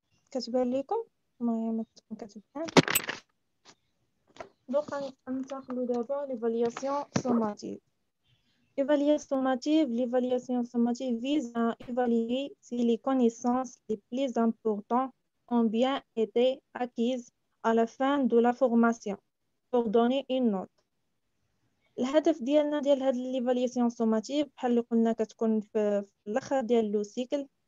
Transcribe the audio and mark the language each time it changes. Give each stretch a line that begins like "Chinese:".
Arabic: كتبان لكم؟ المهم تكون كتبان.
French: Donc
Arabic: غننتقلوا دابا
French: l'évaluation sommative. L'évaluation sommative vise à évaluer si les connaissances les plus importantes ont bien été acquises à la fin de la formation pour donner une note.
Arabic: الهدف ديالنا ديال هاد
French: l'évaluation sommative
Arabic: بحال اللي قلنا كتكون في الاخر ديال لو سيكل.